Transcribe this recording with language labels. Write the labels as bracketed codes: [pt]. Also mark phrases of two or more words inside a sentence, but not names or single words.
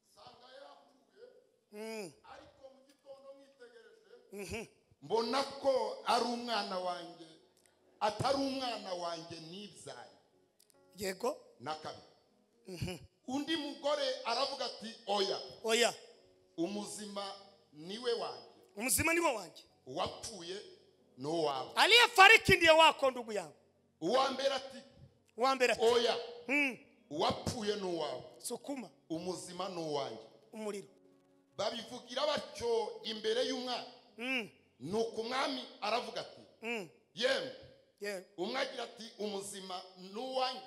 [rw] Ariko mu gitondo mwitegereje mbona ko ari umwana wanjye atari umwana wanjye nibyaye. Yego na kabiri. Undi mugore aravuga ati oya umuzima niwe wanjye. Umuzima niwe wanjye. Uwapfuye no wawe. [sw] Aliyefariki ndiye wako ndugu yangu. [rw] Uwambere ati oya uwapfuye no wawe. Sukuma umuzima no wanjye. Umuriro. Babivugira batyo imbere y'umwana. Nuko umwami aravuga ati yemwe umwe agira ati umuzima n'uwanjye.